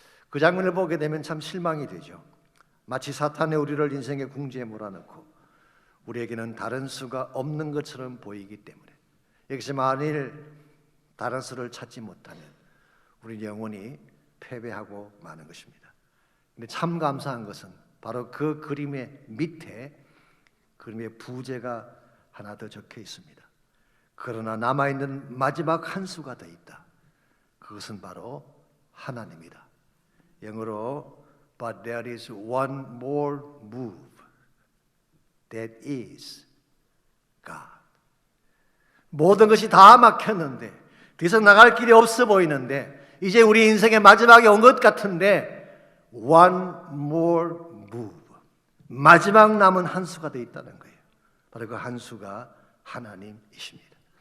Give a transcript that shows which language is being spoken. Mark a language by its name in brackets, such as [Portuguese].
[Korean] 그 장면을 보게 되면 참 실망이 되죠. 마치 사탄이 우리를 인생의 궁지에 몰아넣고 우리에게는 다른 수가 없는 것처럼 보이기 때문에 여기서 만일 다른 수를 찾지 못하면 우리 영혼이 패배하고 마는 것입니다. 근데 참 감사한 것은 바로 그 그림의 밑에 그림의 부제가 하나 더 적혀 있습니다. 그러나 남아있는 마지막 한 수가 더 있다. 그것은 바로 하나님이다. [English] 영어로 But there is one more move. That is God. [Korean] 모든 것이 다 막혔는데 더 이상 나갈 길이 없어 보이는데 이제 우리 인생의 마지막이 온 것 같은데 [English] one more move. [Korean] 마지막 남은 한 수가 더 있다는 거예요. 바로 그 한 수가 하나님이십니다.